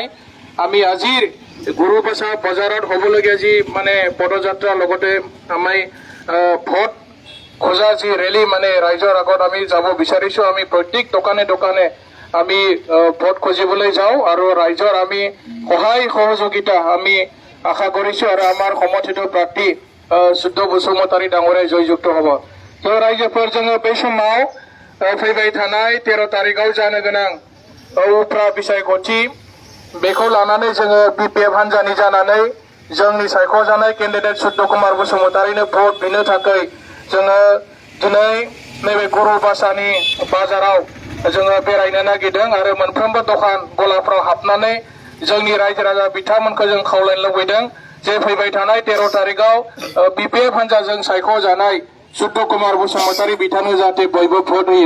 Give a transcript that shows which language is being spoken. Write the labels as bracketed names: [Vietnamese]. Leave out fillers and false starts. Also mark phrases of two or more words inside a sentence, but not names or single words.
[Assamese] আমি আজিৰ গৰুবাছা বজাৰত হ'বলগীয়া যি মানে পদযাত্ৰা লগতে আমি ভোট খোজা যি ৰেলী মানে ৰাইজৰ আগত আমি যাব বিচাৰিছোঁ। আমি প্ৰত্যেক দোকানে দোকানে আমি ভোট খুজিবলৈ যাওঁ আৰু ৰাইজৰ আমি সহায় সহযোগিতা আমি আশা কৰিছোঁ আৰু আমাৰ সমৰ্থিত প্ৰাৰ্থী চুদ্ৰ বসুমতাৰী ডাঙৰীয়া জয়যুক্ত হ'ব। [Bodo] तो रायजोफोर जोङो बै समाव फैबाय थानाय 13 तारिखआव जानो गोनां उफ्रा बिसायख'थि बेखौ लानानै जोङो बिपिएफ हान्जानि जानानै जोंनि सायख'जानाय केन्डिडेट चुद्र कुमार बसुमतारीनो भोट बिनो थाखाय जोङो दिनै नैबे गरुबासानि बाजाराव जोङो बेरायनो नागिरदों आरो मोनफ्रोमबो दखान गलाफ्राव हाबनानै जोंनि रायजो राजा बिथांमोनखौ जों खावलायनो लुबैदों जे फैबाय थानाय 13 तारिखआव बिपिएफ हान्जाजों सायख'जानाय चुद्र कुमार बसुमतारी बिथांनो जाहाथे बयबो भोट होयो।